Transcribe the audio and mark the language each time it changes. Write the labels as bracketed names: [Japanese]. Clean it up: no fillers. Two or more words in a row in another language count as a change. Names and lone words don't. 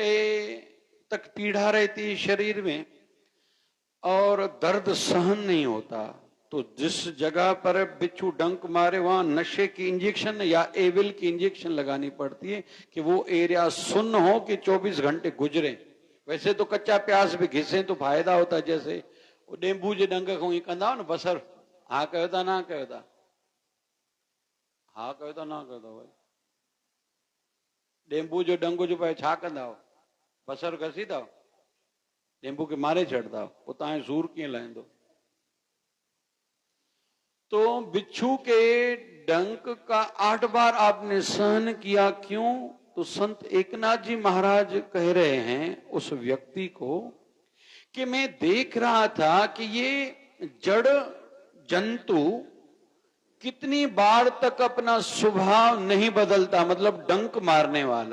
[Hindi] 24 घंटे तक पीड़ा रहती है शरीर में और दर्द सहन नहीं होता, तो जिस जगह पर बिच्छू डंक मारे वहां नशे की इंजेक्शन या एविल की इंजेक्शन लगानी पड़ती है कि वो एरिया सुन्न हो कि 24 घंटे गुजरे। वैसे तो कच्चा प्याज भी घिसे तो फायदा होता, [Sindhi] जैसे डेंबू जे डंग खां ईअं कंदा न बसर, हा कयो था ना कयो था, हा कयो था ना कयो था भाई, डेंबू जो डंग जो पए छा कंदा हो, बसर घसींदा हो, डेंबू के मारे छॾंदा हो, पोइ तव्हांजो सूर कीअं लहंदो। [Hindi] तो बिच्छू के डंक का 8 बार आपने सहन किया, क्यों? तो संत एकनाथ जी महाराज कह रहे हैं उस व्यक्ति को कि मैं देख रहा था कि ये जड़ जंतु कितनी बार तक अपना स्वभाव नहीं बदलता, मतलब डंक मारने वाला।